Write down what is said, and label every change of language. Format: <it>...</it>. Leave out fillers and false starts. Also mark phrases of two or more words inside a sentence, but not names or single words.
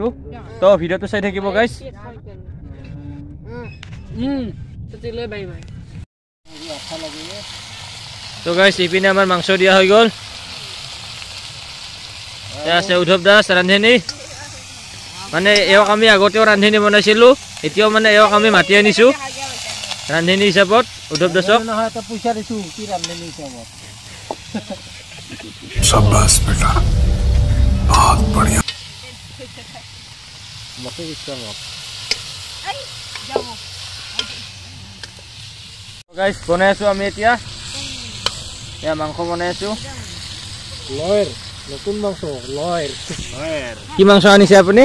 <as>তো ভিডিঅ'টো চাই থাকিব গাইজ। তো গাইজ ইপিনে আমাৰ মাংস দিয়া হৈ গ'ল। আছে উদ্ধৱ দাস ৰান্ধনী, মানে এওক আমি আগতেও ৰান্ধনী বনাইছিলোঁ, এতিয়াও মানে এওক আমি মাতি আনিছোঁ ৰান্ধনী হিচাপত উদ্ধৱ দাসক।</as> <hi>शाबाश बेटा, बहुत बढ़िया।</hi> <as>গাইজ বনাই আছোঁ আমি এতিয়া, এয়া মাংস বনাই আছোঁ। নতুন মাংস লয়ের। কি মাংস আনিছে আপুনি?</as>